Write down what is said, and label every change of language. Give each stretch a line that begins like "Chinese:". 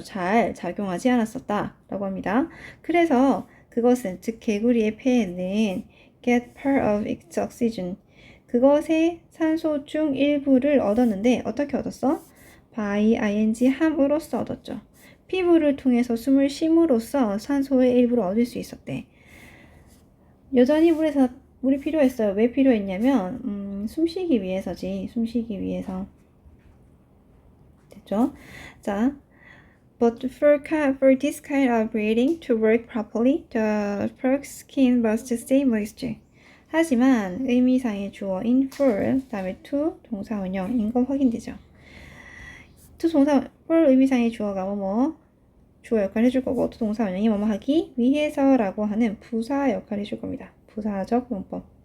Korean: 잘 작용하지 않았었다 라고 합니다. 그래서 그것은 즉 개구리의 폐는
English: get part of its oxygen
Korean: 그것의 산소 중 일부를 얻었는데 어떻게 얻었어? by ing 함으로써 얻었죠. 피부를 통해서 숨을 쉼으로써 산소의 일부를 얻을 수 있었대. 여전히 물이 필요했어요. 왜 필요했냐면 숨쉬기 위해서지. 숨쉬기 위해서. 됐죠?
English: 자, but for this kind of breathing to work properly, the frog's skin must stay moist.
Korean: 하지만 의미상의 주어인 for, 다음에 to 동사 원형인 거 확인되죠. to 동사 for 의미상의 주어가 주어 역할을 해줄 거고 to 동사 원형이 뭐뭐 하기 위해서라고 하는 부사 역할을 해줄 겁니다. 부사적 용법.